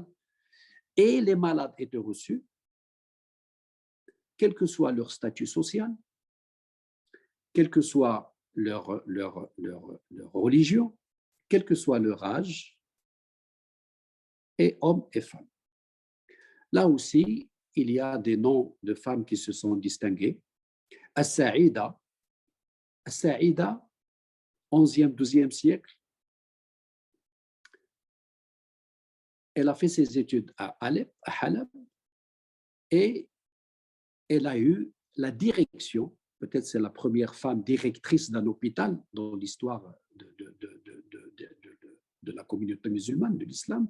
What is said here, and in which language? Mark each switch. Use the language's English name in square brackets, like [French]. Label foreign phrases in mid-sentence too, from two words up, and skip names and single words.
[French] Et les malades étaient reçus, quel que soit leur statut social, quelle que soit leur religion, quel que soit leur âge, et hommes et femmes. Là aussi, il y a des noms de femmes qui se sont distinguées. As-Sa'ida, 11e, 12e siècle, elle a fait ses études à Alep, à Halab, et elle a eu la direction, peut-être c'est la première femme directrice d'un hôpital dans l'histoire de la communauté musulmane, de l'islam.